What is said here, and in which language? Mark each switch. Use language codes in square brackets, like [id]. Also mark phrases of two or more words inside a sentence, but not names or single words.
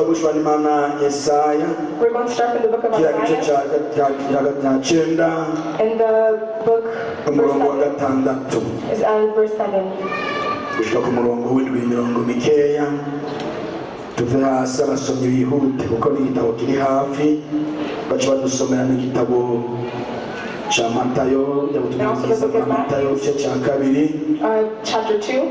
[rn] n'Imana Yesaya. [en] We're going to start from the book of Isaiah. In the book verse 7. [rn] Gushika ku murongo w'imirongo mikeya tuve hasi abasomyi bihute kuko ni igitabo kiri hafi baca badusomera n'igitabo cha Matayo Matayo cha kabiri [en] chapter 2